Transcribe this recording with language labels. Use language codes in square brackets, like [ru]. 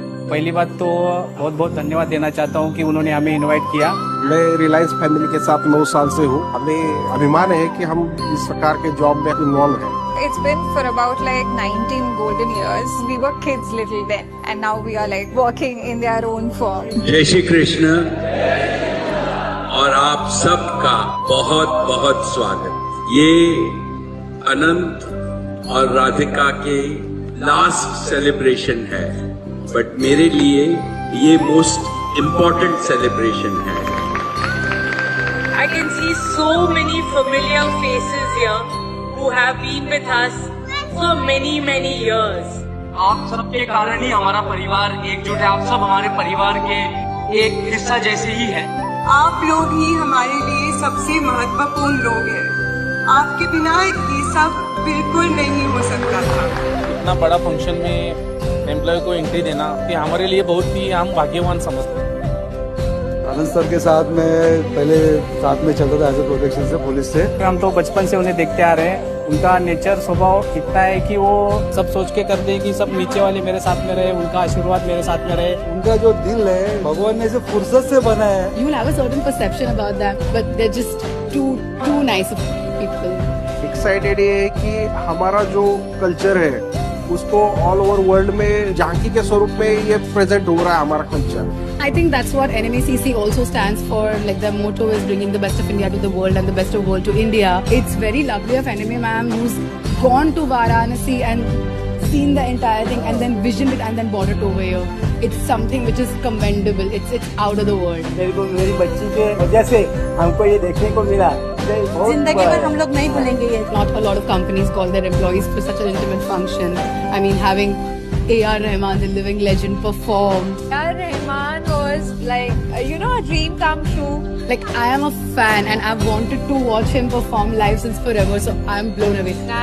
[hi] पहली बात तो बहुत बहुत धन्यवाद देना चाहता हूँ कि उन्होंने हमें इनवाइट किया। मैं रिलायंस फैमिली के साथ 9 साल से हूँ। हमें अभिमान है कि हम इस प्रकार के जॉब में इन्वॉल्व हैं। [en] It's been for about like 19 golden years. We were kids little then, and now we are like working in their own form. [hi] जय श्री कृष्ण और आप सबका बहुत बहुत स्वागत। ये अनंत और राधिका के [en] last celebration [hi] है, [en] but [hi] मेरे लिए ये [en] most important celebration [hi] है। [en] I can see so many familiar faces here who have been with us for many years. [hi] आप सबके कारण ही हमारा परिवार एकजुट है। आप सब हमारे परिवार के एक हिस्सा जैसे ही है। आप लोग ही हमारे लिए सबसे महत्वपूर्ण लोग हैं। आपके बिना ये सब बिल्कुल नहीं हो सकता था। इतना बड़ा फंक्शन में एम्प्लॉय को एंट्री देना कि हमारे लिए बहुत ही हम भाग्यवान समझते हैं। आनंद सर के साथ में पहले साथ में चलता था [en] as a protection [hi] से, पुलिस से। हम तो बचपन से उन्हें देखते आ रहे हैं। उनका नेचर स्वभाव इतना है कि वो सब सोच के कर दे कि सब नीचे वाले मेरे साथ में रहे, उनका आशीर्वाद मेरे साथ में रहे। उनका जो दिल है भगवान ने सिर्फ फुर्सत से बनाया है। [en] You will have a certain perception about them, but they're just too nice people. [hi] Excited ये है कि हमारा जो कल्चर है उसको [en] all over world [hi] में झांकी के स्वरूप में ये प्रेजेंट हो रहा है हमारा culture. [en] I think that's what NMACC also stands for. Like the motto is bringing the best of India to the world and the best of world to India. It's very lovely of NMA ma'am who's gone to Varanasi and seen the entire thing and then visioned it and then brought it over here. It's something which is commendable. It's out of the world. [hi] मेरे को मेरी बच्ची के वजह से हमको ये देखने को मिला। जिंदगी भर हम लोग नहीं भूलेंगे ये. [en] Not a lot of companies call their employees for such an intimate function. I mean, having A.R. Rahman, the living legend, performed. A.R. Rahman was like, a dream come true. Like, I am a fan and I've wanted to watch him perform live since forever, so I'm blown away.